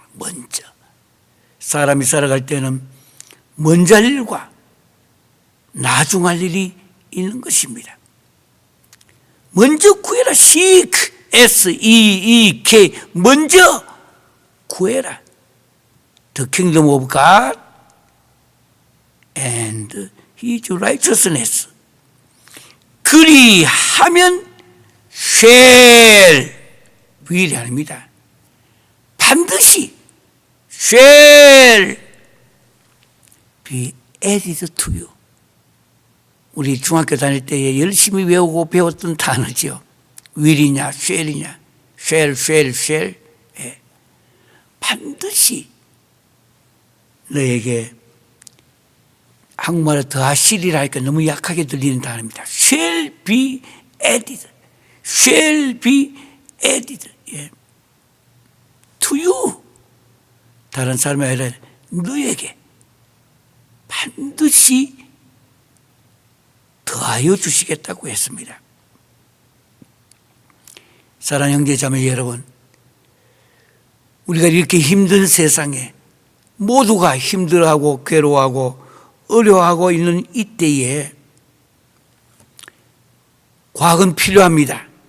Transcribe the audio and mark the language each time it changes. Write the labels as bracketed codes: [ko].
[ko] 먼저 사람이 살아갈 때는 먼저 할 일과 나중 할 일이 있는 것입니다. 먼저 구해라. seek, S-E-E-K, 먼저 구해라. [en] The kingdom of God and His righteousness. [ko] 그리하면 shall, will이 아닙니다. [en] 반드시 shall be added to you. [ko] 우리 중학교 다닐 때 열심히 외우고 배웠던 단어죠. will이냐 shall이냐, shall. 반드시 너에게, 한국말에 더하시리라 하니까 너무 약하게 들리는 단어입니다. [en] shall be added, shall be added, to you. [ko] 다른 사람이 아니라 너에게 반드시 더하여 주시겠다고 했습니다. 사랑하는 형제 자매 여러분, 우리가 이렇게 힘든 세상에 모두가 힘들어하고 괴로워하고 어려워하고 있는 이때에 과학은 필요합니다.